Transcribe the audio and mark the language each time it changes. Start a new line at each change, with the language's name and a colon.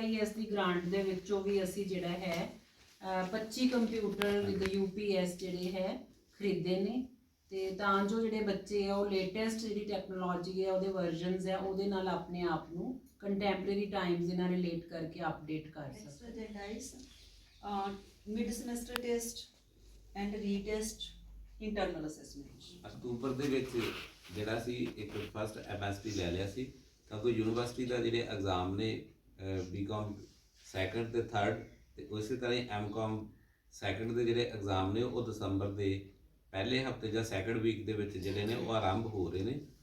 Punjabi: GIS ਦੀ grant ਦੇ ਵਿੱਚੋਂ ਵੀ ਅਸੀਂ ਜਿਹੜਾ ਹੈ 25 ਕੰਪਿਊਟਰ ਵਿਦ UPS ਜਿਹੜੇ ਹੈ ਖਰੀਦੇ ਨੇ, ਤੇ ਤਾਂ ਜੋ ਜਿਹੜੇ ਬੱਚੇ ਆ ਉਹ ਲੇਟੈਸਟ ਜਿਹੜੀ ਟੈਕਨੋਲੋਜੀ ਹੈ ਉਹਦੇ ਵਰਜ਼ਨਸ ਹੈ ਉਹਦੇ ਨਾਲ ਆਪਣੇ ਆਪ ਨੂੰ ਕੰਟੈਂਪਰੇਰੀ ਟਾਈਮਸ ਦੇ ਨਾਲ ਰਿਲੇਟ ਕਰਕੇ ਅਪਡੇਟ ਕਰ ਸਕਣ।
English: Next agenda is mid semester test and retest internal assessment.
Punjabi: October ਦੇ ਵਿੱਚ ਜਿਹੜਾ ਸੀ ਇੱਕ ਫਸਟ MST ਲੈ ਲਿਆ ਸੀ, ਕਿਉਂਕਿ ਯੂਨੀਵਰਸਿਟੀ ਦਾ ਜਿਹੜੇ ਐਗਜ਼ਾਮ ਨੇ BCom ਸੈਕੰਡ ਤੇ ਥਰਡ ਤੇ ਉਸੇ ਤਰ੍ਹਾਂ ਹੀ MCom ਸੈਕੰਡ ਦੇ ਜਿਹੜੇ ਐਗਜ਼ਾਮ ਨੇ ਉਹ ਦਸੰਬਰ ਦੇ ਪਹਿਲੇ ਹਫਤੇ ਜਾਂ ਸੈਕੰਡ ਵੀਕ ਦੇ ਵਿੱਚ ਜਿਹੜੇ ਨੇ ਉਹ ਆਰੰਭ ਹੋ ਰਹੇ ਨੇ।